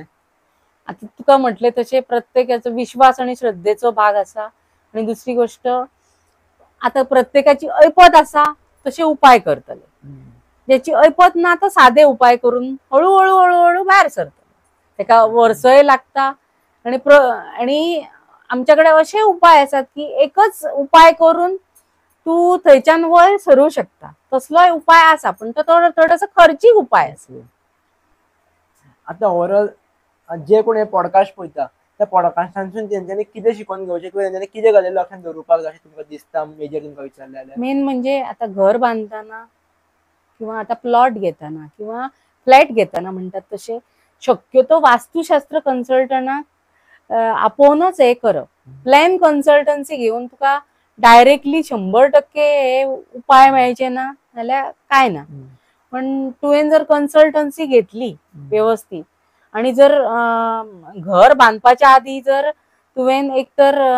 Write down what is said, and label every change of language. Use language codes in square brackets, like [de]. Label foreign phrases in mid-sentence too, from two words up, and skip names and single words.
[kok] आता तुका म्हटले तसे प्रत्येकाचो विश्वास आणि श्रद्धेचो भाग आसा आणि दुसरी गोष्ट आता प्रत्येकाची ऐपत आसा तसे उपाय करतले ज्याची ऐपत ना तर साधे उपाय करून हळूहळू हळूहळू भायर सरतले तेका वर्सय लागता आणि आमच्याकडे असे उपाय असतात की एकच उपाय करून तू थंयच्यान वयर सरू शकता तसलोय उपाय आसा पण तो थोडोसो खर्चीक उपाय आसा. आता ओव्हरऑल जे कोण हे पॉडकास्ट पळयता त्या पॉडकास्टांसून तेंच्यांनी कितें शिकून घेवचें किंवा तेंच्यांनी कितें गजाली लक्षांत दवरुपाक जाय अशें तुमकां दिसता मेजर तुमकां विचारलें जाल्यार मेन म्हणजे आता घर बांधताना किंवा आता प्लॉट घेताना किंवा फ्लॅट घेताना म्हणतात तसे शक्यतो वास्तुशास्त्र कन्सल्टंटाक आपोवनच हे करप. [en] plan consultancy [kok] घेऊन तुका डायरेक्टली 100% हे उपाय मेळचे ना जाल्यार काय ना पण तुवें जर कन्सल्टन्सी घेतली व्यवस्थित आणि जर घर बांधपाच्या आधी जर तुवें एक तर